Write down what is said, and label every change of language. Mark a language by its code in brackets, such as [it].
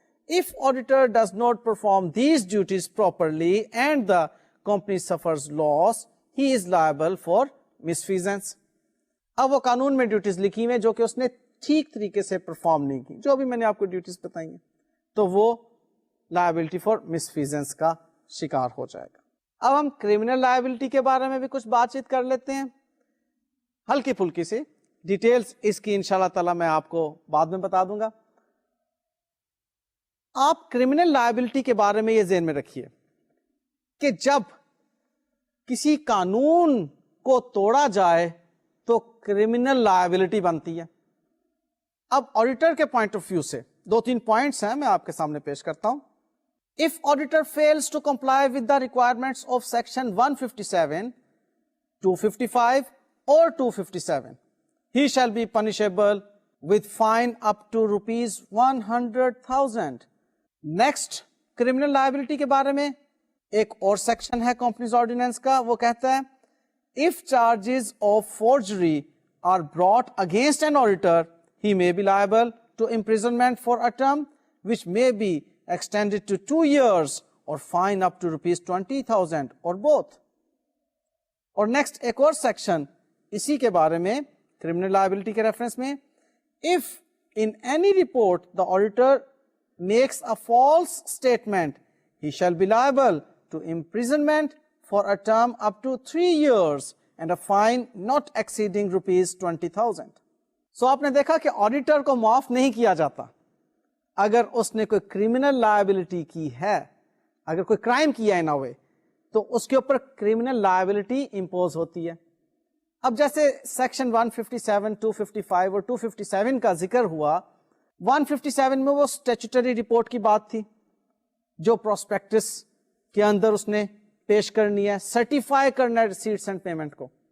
[en] If auditor does not perform these duties properly and the company suffers loss, he is liable for misfeasance. [ur] اب وہ قانون میں duties لکھی ہوئی ہیں جو کہ اس نے ٹھیک طریقے سے پرفارم نہیں کی, جو بھی میں نے آپ کو ڈیوٹیز بتائی ہیں, تو وہ لائبلٹی فار مسفیزنس کا شکار ہو جائے گا. اب ہم کریمنل لائبلٹی کے بارے میں بھی کچھ بات چیت کر لیتے ہیں, ہلکی پھلکی سی. ڈیٹیلز اس کی انشاءاللہ تعالی میں آپ کو بعد میں بتا دوں گا. آپ کریمنل لائبلٹی کے بارے میں یہ ذہن میں رکھیے کہ جب کسی قانون کو توڑا جائے تو کریمنل لائبلٹی بنتی ہے. اب آڈیٹر کے پوائنٹ آف ویو سے دو تین پوائنٹس ہیں, میں آپ کے سامنے پیش کرتا ہوں. [en] If auditor fails to comply with the requirements of section 157, 255 or 257, he shall be punishable with fine up to rupees 100,000. Next, criminal liability [ur] کے بارے میں ایک اور سیکشن ہے کمپنیز آرڈیننس کا, وہ کہتا ہے [en] if charges of forgery are brought against an auditor, he may be liable to imprisonment for a term which may be extended to 2 years or fine up to rupees 20,000 or both. [ur] اور next ایک اور section اسی کے بارے میں criminal liability کے reference میں, [en] if in any report the auditor makes a false statement, he shall be liable to imprisonment for a term up to 3 years and a fine not exceeding rupees 20,000. [ur] سو آپ نے دیکھا کہ auditor کو معاف نہیں کیا جاتا اگر اس نے کوئی کریمنل لائبلٹی کی ہے, اگر کوئی کرائم کیا ہے نا ہوئے تو اس کے اوپر کریمنل لائبلٹی امپوز ہوتی ہے. اب جیسے سیکشن 157, 255 اور 257 کا ذکر ہوا, 157 میں وہ اسٹیچوٹری رپورٹ کی بات تھی جو پروسپیکٹس کے اندر اس نے پیش کرنی ہے, سرٹیفائی کرنا ہے ریسیٹس اینڈ پیمنٹ کو.